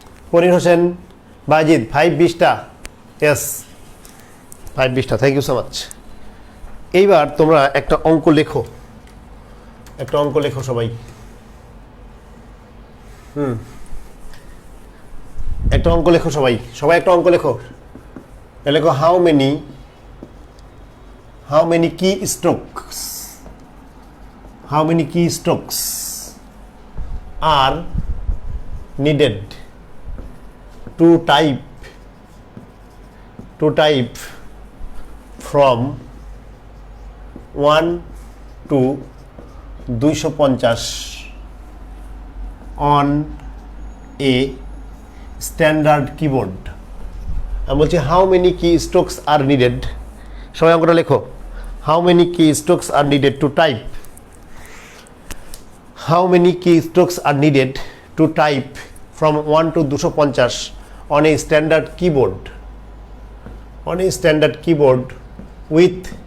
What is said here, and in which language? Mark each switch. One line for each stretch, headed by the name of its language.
Bangla: পরির হোসেন, বাজিদ 5 20টা। Yes 5 20টা।
English: Thank you so much.
Bangla: এইবার তোমরা একটা অঙ্ক লেখো, সবাই। একটা অঙ্ক লেখো, সবাই সবাই একটা অঙ্ক লেখো। লেখো
English: How many কি strokes, how many keystrokes are needed to type from 1 to 250 on a standard keyboard।
Bangla: আমি বলছি
English: how many keystrokes are needed,
Bangla: সবাই অঙ্কটা লেখো।
English: how many keystrokes are needed to type, how many keystrokes are needed to type from 1 to 250 on a standard keyboard, on a standard keyboard with